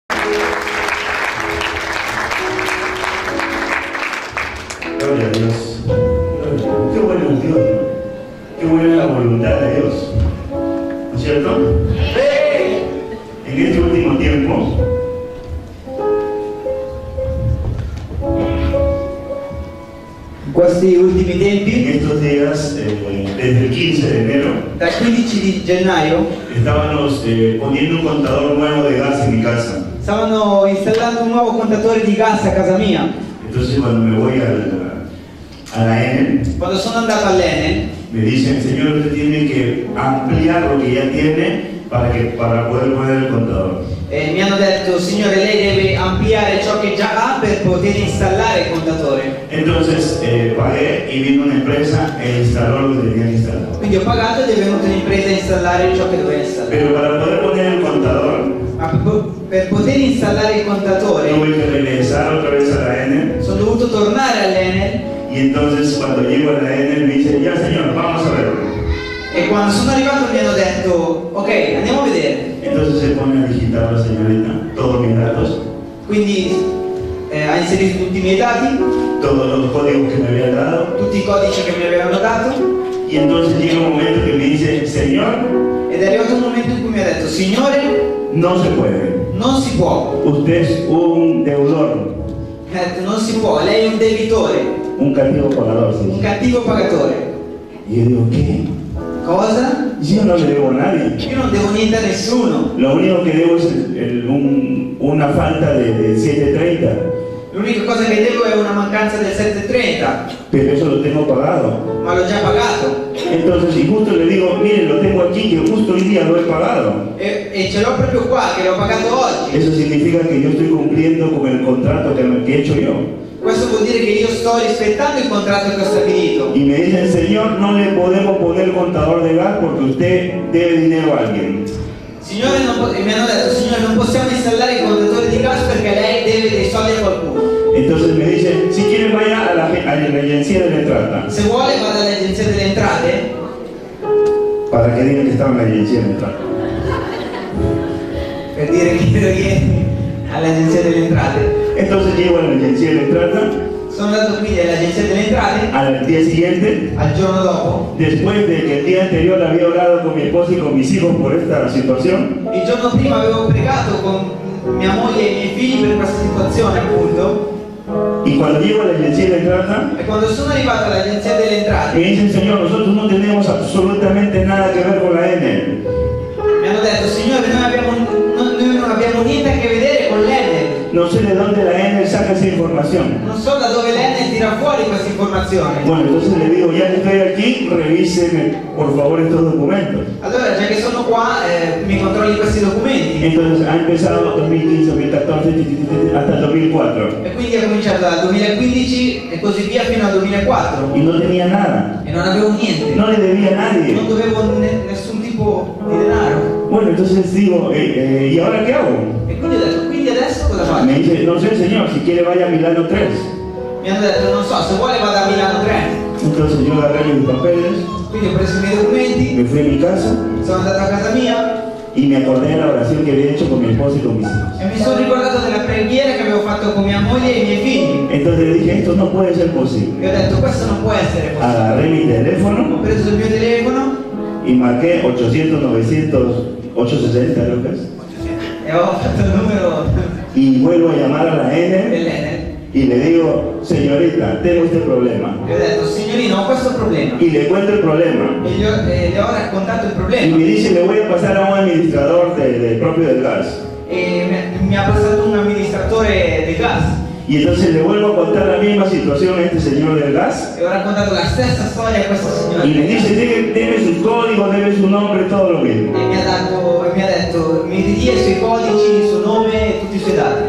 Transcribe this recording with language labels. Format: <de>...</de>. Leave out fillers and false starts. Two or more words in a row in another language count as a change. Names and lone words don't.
<es>Gloria a Dios. Qué bueno es Dios, ¿no? Qué buena es la voluntad de Dios. ¿No es cierto? En este último tiempo,</es> <it>In questi ultimi tempi,</it> <es>en estos días, desde el 15 de enero,</es> <it>dal 15 di gennaio,</it> <es>estábamos poniendo un contador nuevo de gas en mi casa.</es> <it>stavano installando un nuovo contatore di gas a casa mia.</it> <es>Entonces cuando me voy a la Enel,</es> <it>Quando sono andato all'Enel,</it> <es>me dicen, señor, usted tiene que ampliar lo que ya tiene para poder poner el contador.</es> <it>mi hanno detto, signore, lei deve ampliare ciò che già ha per poter installare il contatore.</it> <es>Entonces pagué y vino una empresa e instaló lo que tenía que instalar.</es> <it>Quindi ho pagato ed è venuta l'impresa a installare ciò che doveva installare.</it> <es>Pero para poder poner el contador,</es> <it>Ma per poter installare il contatore</it> <es>tuve que regresar otra vez a la Enel.</es> <it>sono dovuto tornare all'Enel</it> <es>Y entonces cuando llego a la Enel me dice, ya señor, vamos a ver.</es> <it>e quando sono arrivato mi hanno detto, ok, andiamo a vedere.</it> <es>Entonces se pone a digitar la señorita todos mis datos,</es> <it>Quindi ha inserito tutti i miei dati,</it> <es>todos los códigos que me habían dado.</es> <it>tutti i codici che mi avevano dato,</it> <es>Y entonces llega un momento que me dice, señor,</es> <it>ed è arrivato un momento in cui mi ha detto, signore,</it> <es>no se puede.</es> <it>non si può.</it> <es>Usted es un deudor,</es> <it>Mi ha detto, non si può, lei è un debitore,</it> <es>un castigo pagador.</es> <it>un</it> <es>¿Sí?</es> <it>cattivo pagatore.</it> <es>Y yo digo, ¿qué?</es> <it>Cosa?</it> <es>Yo no le debo a nadie.</es> <it>Io non devo niente a nessuno.</it> <es>Lo único que debo es una falta de 7.30,</es> <it>L'unica cosa che devo è una mancanza del 730,</it> <es>pero eso lo tengo pagado.</es> <it>ma l'ho già pagato.</it> <es>Entonces, y justo le digo, mire, lo tengo aquí, que justo hoy día lo he pagado.</es> <it>E ce l'ho proprio qua, che l'ho pagato oggi.</it> <es>Eso significa que yo estoy cumpliendo con el contrato que he hecho yo.</es> <it>Questo vuol dire che io sto rispettando il contratto che ho stabilito.</it> <es>Y me dicen, señor, no le podemos poner contador de gas porque usted debe dinero a alguien.</es> <it>Signore, mi hanno detto, signore, non possiamo installare il contatore di gas perché lei deve dei soldi a qualcuno.</it> <es>Entonces me dice, si quiere vaya a la agencia de la entrada,</es> <it>Se vuole vada all'agenzia delle entrate</it> <es>para que digan que estaba en la agencia de la entrada.</es> <it>per dire che ero ieri all'agenzia delle entrate.</it> <es>Entonces llego a la agencia de la entrada,</es> <it>Sono andato quindi all'agenzia delle entrate</it> <es>al día siguiente,</es> <it>al giorno dopo.</it> <es>después de que el día anterior había orado con mi esposa y con mis hijos por esta situación,</es> <it>Il giorno prima avevo pregato con mia moglie e i miei figli per questa situazione, appunto.</it> <es>y cuando llego a la agencia de la entrada,</es> <it>E quando sono arrivato all'agenzia delle</it> <es>me</es> <it>entrate</it> <es>dicen, señor, nosotros no tenemos absolutamente nada que ver con la Enel.</es> <it>mi hanno detto, signore, noi non abbiamo niente a che vedere con l'Enel.</it> <es>No sé de dónde la Enel saca esa información.</es> <it>Non so da dove l'Enel tira fuori questa informazione.</it> <es>Bueno, entonces le digo, ya que estoy aquí, revíseme por favor estos documentos.</es> <it>Allora, già che sono qua, mi controlli questi documenti.</it> <es>Entonces ha empezado 2015, 2014, hasta el 2004.</es> <it>E quindi ho cominciato dal 2015 e così via fino al 2004.</it> <es>Y no tenía nada.</es> <it>E non avevo niente.</it> <es>No le debía a nadie.</es> <it>Non dovevo nessun tipo di denaro.</it> <es>Bueno, entonces digo, ¿y ahora qué hago?</es> <it>E quindi ho detto, quindi adesso cosa faccio?</it> <es>Me dice, no sé señor, si quiere vaya a Milano 3.</es> <it>Mi hanno detto, non so, se vuole vada a Milano 3.</it> <es>Entonces yo agarré mis papeles,</es> <it>Quindi ho preso i miei documenti,</it> <es>me fui a mi casa</es> <it>sono andato a casa mia</it> <es>y me acordé de la oración que había hecho con mi esposa y con mis hijos.</es> <it>e mi sono ricordato della preghiera che avevo fatto con mia moglie e i miei figli.</it> <es>Entonces le dije, esto no puede ser posible.</es> <it>E ho detto, questo non può essere possibile.</it> <es>Agarré mi teléfono</es> <it>Ho preso il mio telefono</it> <es>y marqué 800, 900, 860 creo que es.</es> <it>e ho fatto il numero</it> <es>Y vuelvo a llamar a la Enel</es> <it>dell'Enel</it> <es>y le digo, señorita, tengo este problema.</es> <it>e ho detto, signorino, ho questo problema.</it> <es>Y le cuento el problema.</es> <it>E le ho raccontato il</it> <es>Y</es> <it>problema.</it> <es>me dice, le voy a pasar a un administrador propio del gas.</es> <it>E mi ha passato un amministratore del gas.</it> <es>Y entonces le vuelvo a contar la misma situación a este señor del gas.</es> <it>E ho raccontato la stessa storia a questo signore.</it> <es>Y me dice, debe su código, debe su nombre, todo lo mismo.</es> <it>E mi ha detto, mi ridì i suoi codici, il suo nome e tutti i suoi dati.</it>